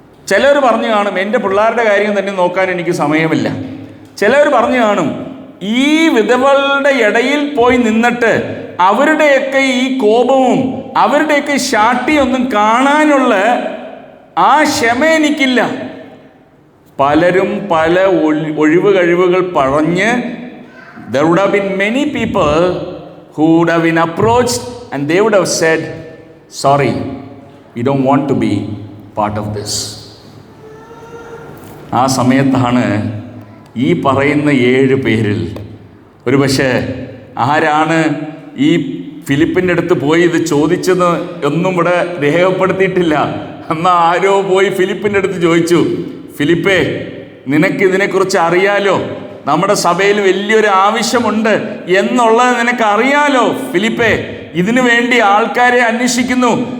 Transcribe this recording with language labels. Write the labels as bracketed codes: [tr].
[ml] ചിലർ പറഞ്ഞു കാണും, എൻ്റെ പിള്ളേരുടെ കാര്യം തന്നെ നോക്കാൻ എനിക്ക് സമയമില്ല. ചിലർ പറഞ്ഞു കാണും, ഈ വിധവകളുടെ ഇടയിൽ പോയി നിന്നിട്ട് അവരുടെയൊക്കെ ഈ കോപവും അവരുടെയൊക്കെ ശാഠ്യമൊന്നും കാണാനുള്ള ആ ക്ഷമ എനിക്കില്ല. പലരും പല ഒഴിവ് കഴിവുകൾ പറഞ്ഞ് [en] there would have been many people who would have been approached and they would have said, sorry, we don't want to be part of this. [ml] ആ സമയത്താണ് ഈ പറയുന്ന 7 പേരിൽ ഒരു പക്ഷേ ആരാണ് ഈ ഫിലിപ്പിൻ്റെ അടുത്ത് പോയി ഇത് ചോദിച്ചെന്ന് ഒന്നും ഇവിടെ രേഖപ്പെടുത്തിയിട്ടില്ല. എന്നാൽ ആരോ പോയി ഫിലിപ്പിൻ്റെ അടുത്ത് ചോദിച്ചു, ഫിലിപ്പേ, നിനക്കിതിനെക്കുറിച്ച് അറിയാലോ, നമ്മുടെ സഭയിൽ വലിയൊരു ആവശ്യമുണ്ട് എന്നുള്ളത് നിനക്കറിയാലോ ഫിലിപ്പേ, ഇതിനു വേണ്ടി ആൾക്കാരെ അന്വേഷിക്കുന്നു.